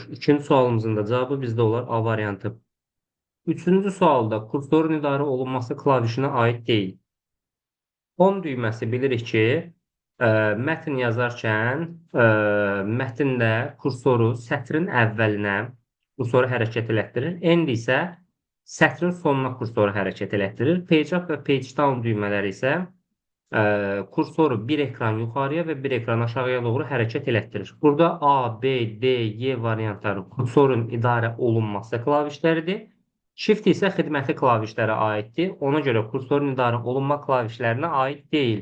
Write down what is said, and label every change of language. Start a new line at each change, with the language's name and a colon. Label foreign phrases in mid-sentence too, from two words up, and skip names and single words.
Azerbaijani: İkinci sualımızın da cavabı bizdə olar A variantı. Üçüncü sualda kursorun idarə olunması klavişinə aid deyil. Home düyməsi bilirik ki, mətn yazarkən mətndə kursoru sətrin əvvəlinə kursoru hərəkət elətdirir. End isə sətrin sonuna kursoru hərəkət elətdirir.
English: Page up
Azerbaijani: və
English: page down
Azerbaijani: düymələri isə kursoru bir ekran yuxarıya və bir ekran aşağıya doğru hərəkət elətdirir. Burada A, B, D, Y variantları kursorun idarə olunması klavişləridir. Shift isə xidməti klavişlərə aiddir. Ona görə kursorun idarə olunma klavişlərinə aid deyil.